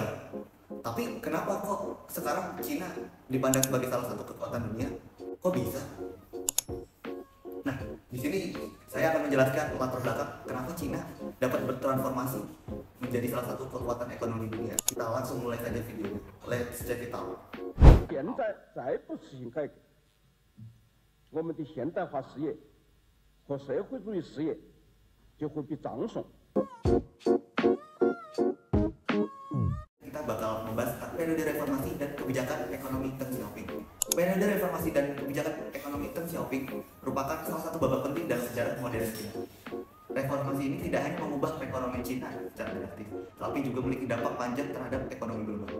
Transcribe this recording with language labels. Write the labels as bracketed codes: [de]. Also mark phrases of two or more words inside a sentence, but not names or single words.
[id] Tapi kenapa kok sekarang Cina dipandang sebagai salah satu kekuatan dunia? Kok bisa? Nah, di sini saya akan menjelaskan latar belakang kenapa Cina dapat bertransformasi menjadi salah satu kekuatan ekonomi dunia. Kita langsung mulai saja videonya. [en] Let's check it out. [zh] 现在再不实行改革，我们的现代化事业和社会主义事业就会被葬送。 [id] Kita bakal membahas periode reformasi dan kebijakan ekonomi Deng Xiaoping. Periode reformasi dan kebijakan ekonomi Deng Xiaoping merupakan salah satu babak penting dalam sejarah modern Cina. Reformasi ini tidak hanya mengubah perekonomian Cina secara negatif, tapi juga memiliki dampak panjang terhadap ekonomi global.